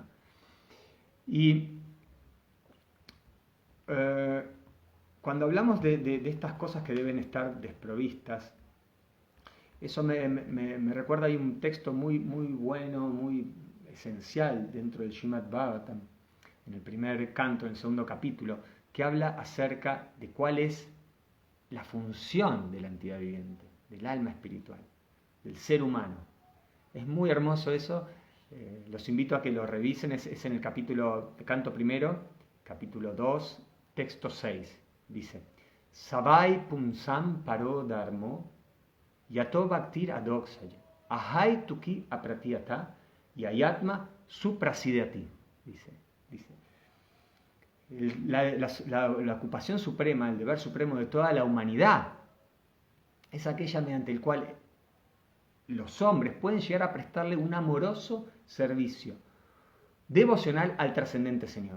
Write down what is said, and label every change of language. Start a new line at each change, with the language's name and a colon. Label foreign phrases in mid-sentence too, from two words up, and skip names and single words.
Spanish: Y cuando hablamos de estas cosas que deben estar desprovistas, eso me recuerda, hay un texto muy, muy bueno, muy esencial dentro del Srimad Bhagavatam, en el primer canto, en el segundo capítulo, que habla acerca de cuál es la función de la entidad viviente, del alma espiritual, del ser humano. Es muy hermoso eso, los invito a que lo revisen, es en el capítulo, canto primero, capítulo 2, texto 6, dice,
Sanskrit: Savai Pumsam Paro Dharmo Yato Bhaktir Adoksaya, Ahai Tuki Apratiyata y Ayatma Suprasidati,
Spanish: dice. La ocupación suprema, el deber supremo de toda la humanidad, es aquella mediante el cual los hombres pueden llegar a prestarle un amoroso servicio devocional al trascendente Señor.